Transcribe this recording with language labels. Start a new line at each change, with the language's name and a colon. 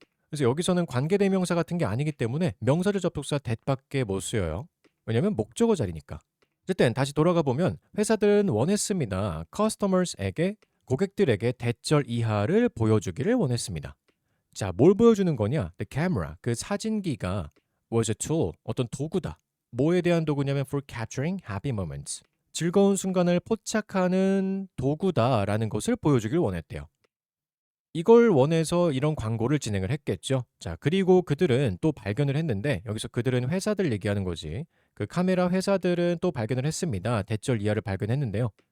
Korean: 그래서 여기서는 관계대명사 같은 게 아니기 때문에 명사절 접속사 that밖에 못 쓰여요. 왜냐면 목적어 자리니까. 어쨌든 다시 돌아가 보면 회사들은 원했습니다. customers에게 고객들에게 대절 이하를 보여주기를 원했습니다. 자, 뭘 보여주는 거냐?
English: The camera,
Korean: 그 사진기가
English: was a tool,
Korean: 어떤 도구다. 뭐에 대한 도구냐면
English: for capturing happy moments.
Korean: 즐거운 순간을 포착하는 도구다라는 것을 보여주길 원했대요. 이걸 원해서 이런 광고를 진행을 했겠죠. 자, 그리고 그들은 또 발견을 했는데 여기서 그들은 회사들 얘기하는 거지. 그 카메라 회사들은 또 발견을 했습니다. 대절 이하를 발견했는데요.